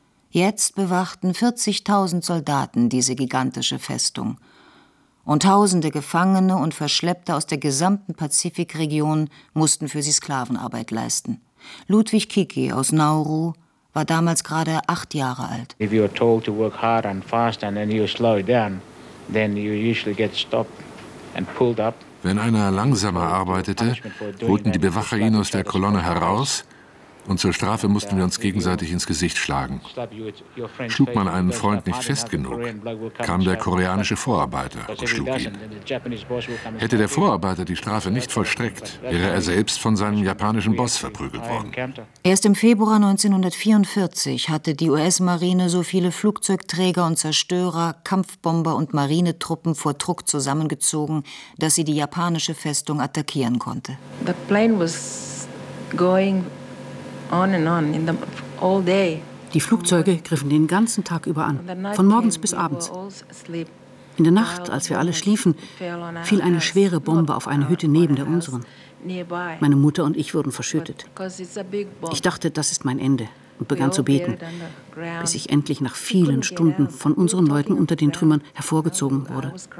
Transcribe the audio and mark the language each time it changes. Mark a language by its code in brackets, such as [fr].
[de] Jetzt bewachten 40.000 Soldaten diese gigantische Festung. Und tausende Gefangene und Verschleppte aus der gesamten Pazifikregion mussten für sie Sklavenarbeit leisten. Ludwig Kiki aus Nauru war damals gerade 8 Jahre alt. [en] If you are told to work hard and fast and then you slow down, then you usually get stopped and pulled up. [de] Wenn einer langsamer arbeitete, holten die Bewacher ihn aus der Kolonne heraus und zur Strafe mussten wir uns gegenseitig ins Gesicht schlagen. Schlug man einen Freund nicht fest genug, kam der koreanische Vorarbeiter und schlug ihn. Hätte der Vorarbeiter die Strafe nicht vollstreckt, wäre er selbst von seinem japanischen Boss verprügelt worden. Erst im Februar 1944 hatte die US-Marine so viele Flugzeugträger und Zerstörer, Kampfbomber und Marinetruppen vor Truk zusammengezogen, dass sie die japanische Festung attackieren konnte. [en] The plane was going on and on in the all day. [de] Die Flugzeuge griffen den ganzen Tag über an, von morgens bis abends. In der Nacht, als wir alle schliefen, fiel eine schwere Bombe auf eine Hütte neben der unseren. Meine Mutter und ich wurden verschüttet. Ich dachte, das ist mein Ende, und begann zu beten, bis ich endlich nach vielen Stunden von unseren Leuten unter den Trümmern hervorgezogen wurde.